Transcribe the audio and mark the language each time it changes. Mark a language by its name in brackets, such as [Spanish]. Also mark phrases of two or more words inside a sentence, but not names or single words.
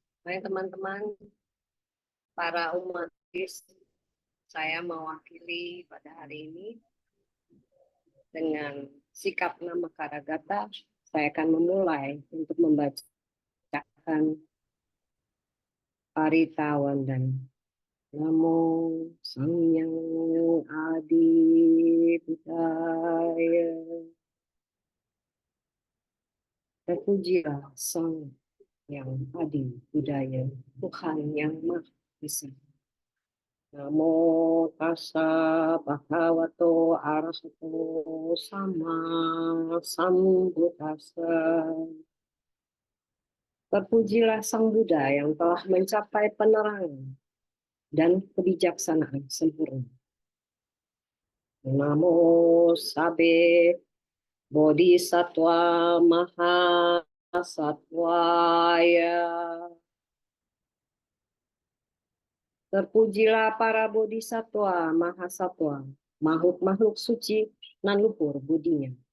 [Indonesian] Baik teman-teman, para umat Buddhis, saya mewakili pada hari ini dengan sikap nama Karagata, saya akan memulai untuk membacakan Parita Wandana. [Pali] Namo Sang Yang Adi Budaya. [Indonesian] Terpujilah Sang Yang Adi Budaya, Tuhan yang Maha Esa. [Pali] Namo tassa bhagavato arahato sama sambuddhassa. [Indonesian] Terpujilah Sang Buddha yang telah mencapai penerangan dan kebijaksanaan sempurna. [Pali] Namo Sabe Bodhisattva Mahasatwaya. [Indonesian] Terpujilah para bodhisattva mahasatwa, makhluk-makhluk suci nan luhur budinya.